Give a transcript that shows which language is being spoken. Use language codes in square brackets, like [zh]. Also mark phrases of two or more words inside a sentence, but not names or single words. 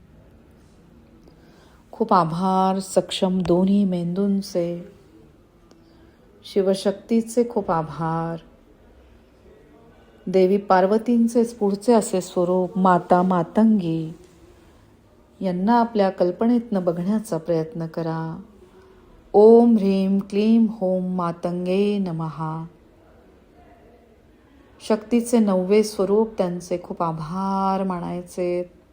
[mr] खूप आभार सक्षम दोन्ही मेंदूंचे. शिवशक्तीचे खूप आभार. देवी पार्वतींचेच पुढचे असे स्वरूप माता मातंगी यांना आपल्या कल्पनेतनं बघण्याचा प्रयत्न करा. [sa] ओम ह्रीं क्लीं होम मातंगे नमहा. [mr] शक्तीचे 9वे स्वरूप त्यांचे खूप आभार मानायचे.